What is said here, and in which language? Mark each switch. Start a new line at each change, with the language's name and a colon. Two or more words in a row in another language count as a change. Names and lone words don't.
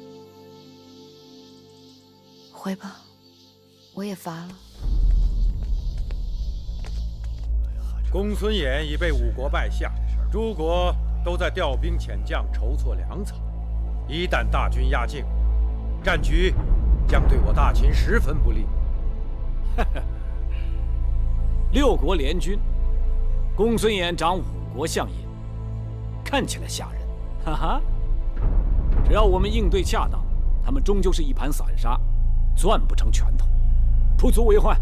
Chinese: 回吧，我也乏了。公孙衍已被5国败下，诸国都在调兵遣将，筹措粮草。一旦大军压境，戰局將對我大秦十分不利。 6國聯軍，公孫衍掌5國相印，看起來嚇人，哈哈。只要我們應對恰當，他們終究是一盤散沙，攥不成拳頭，不足為患。